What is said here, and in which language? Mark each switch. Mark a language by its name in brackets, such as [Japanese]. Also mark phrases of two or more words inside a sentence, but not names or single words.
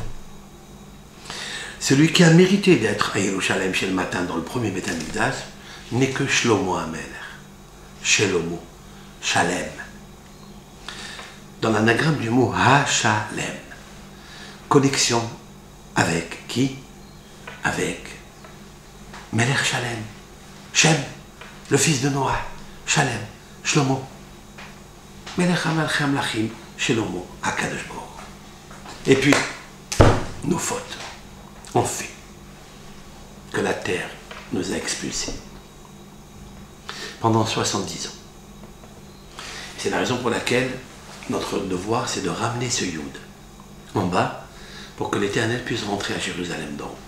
[French] Celui qui a mérité d'être à [Hebrew] ירושלים של מעלה [French] dans le premier [Hebrew] בית המקדש [French] n'est que [Hebrew] שלמה המלך, [French] Shelomo, Shalem. Dans l'anagramme du mot Ha-Shalem, connexion avec qui? Avec [Hebrew] מלך שלם, [French] Shem, le fils de Noah, [Hebrew] Shalem, Shlomo, מלך מלכי המלכים, Shelomo, הקדוש ברוך הוא. [French] Et puis, nos fautes ont fait que la terre nous a expulsés pendant 70 ans. C'est la raison pour laquelle notre devoir, c'est de ramener ce Yud en bas pour que l'Éternel puisse rentrer à Jérusalem d'en haut.